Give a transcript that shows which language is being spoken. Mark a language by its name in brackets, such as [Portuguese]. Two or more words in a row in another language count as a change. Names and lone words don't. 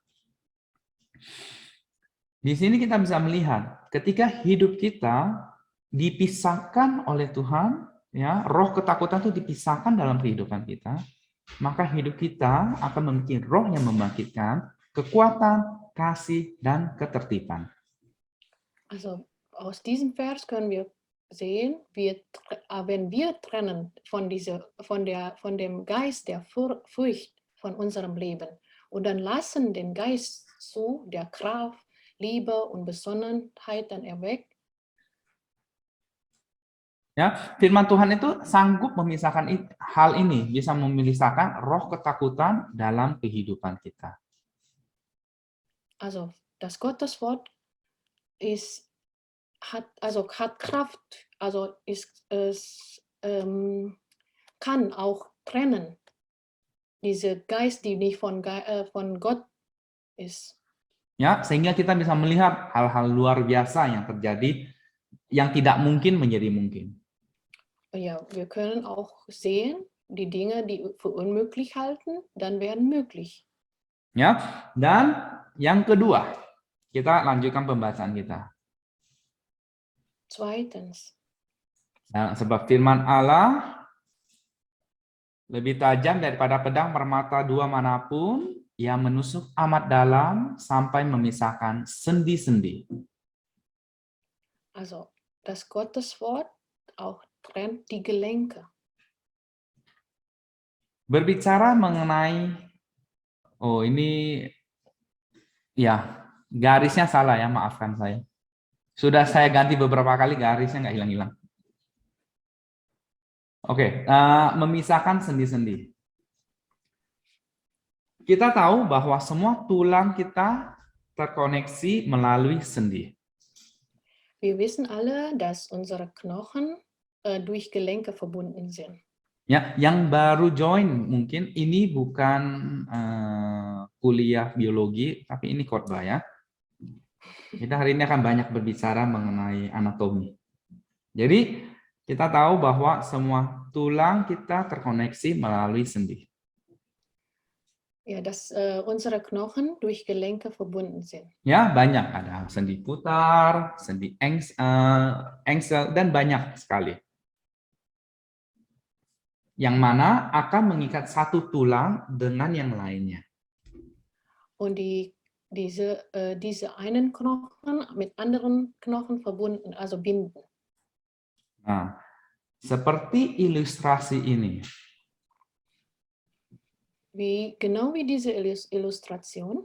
[Indonesian] Di sini kita bisa melihat, ketika hidup kita dipisahkan oleh Tuhan, ya, roh ketakutan itu dipisahkan dalam kehidupan kita, maka hidup kita akan memiliki roh yang membangkitkan kekuatan, kasih, dan ketertiban. [German] Also aus diesem Vers können wir sehen, wenn wir trennen von dem Geist der Furcht von unserem Leben und dann lassen den Geist zu, der Kraft, Liebe und Besonnenheit dann erweckt. [Indonesian] Ya, firman Tuhan itu sanggup memisahkan hal ini, bisa memisahkan roh ketakutan dalam kehidupan kita. [German] Also das Gotteswort hat Kraft, also kann auch trennen. Diese Geist, die nicht von Gott ist. [Indonesian] Ya, sehingga kita bisa melihat hal-hal luar biasa yang terjadi yang tidak mungkin menjadi mungkin. [German] Ja, wir können auch sehen, die Dinge, die für unmöglich halten, dann werden möglich. [Indonesian] Ya, dan yang kedua, kita lanjutkan pembahasan kita. [German] Zweitens. [Indonesian] Nah, sebab firman Allah lebih tajam daripada pedang bermata dua manapun, ia menusuk amat dalam sampai memisahkan sendi-sendi. [German] Also das Gotteswort auch trennt die Gelenke. [Indonesian] Berbicara mengenai, oh ini ya garisnya salah ya, maafkan saya. Sudah saya ganti beberapa kali, garisnya nggak hilang-hilang. Oke, memisahkan sendi-sendi. Kita tahu bahwa semua tulang kita terkoneksi melalui sendi. [German] Wir wissen alle, dass unsere Knochen durch Gelenke verbunden sind. [Indonesian] Ya, yang baru join mungkin ini bukan kuliah biologi, tapi ini khotbah ya. Kita hari ini akan banyak berbicara mengenai anatomi. Jadi kita tahu bahwa semua tulang kita terkoneksi melalui sendi. [German] Ja, dass unsere Knochen durch Gelenke verbunden sind. [Indonesian] Ya, banyak, ada sendi putar, sendi engsel, dan banyak sekali. Yang mana akan mengikat satu tulang dengan yang lainnya. [German] Und diese einen Knochen mit anderen Knochen verbunden, also binden. [Indonesian] Nah, seperti ilustrasi ini. [German] Genau wie diese Illustration,